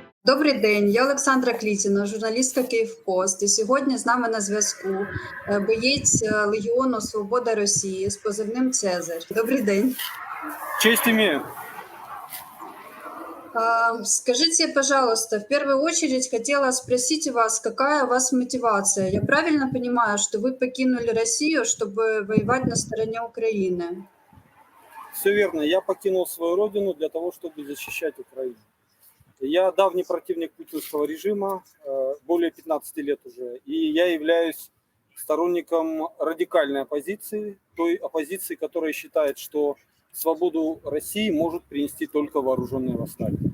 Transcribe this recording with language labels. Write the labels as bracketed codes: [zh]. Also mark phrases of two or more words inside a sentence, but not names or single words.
[uk] Добрий день, я Олександра Клітіна, журналістка «Київпост». І сьогодні з нами на зв'язку боєць Легіону «Свобода Росії» з позивним «Цезарь». Добрий день. [ru] Честь имею. Скажите, пожалуйста, в первую очередь хотела спросить у вас, какая у вас мотивация? Я правильно понимаю, что вы покинули Россию, чтобы воевать на стороне Украины? Все верно. Я покинул свою родину для того, чтобы защищать Украину. Я давний противник путинского режима, более 15 лет уже, и я являюсь сторонником радикальной оппозиции, той оппозиции, которая считает, что свободу России может принести только вооруженное восстание.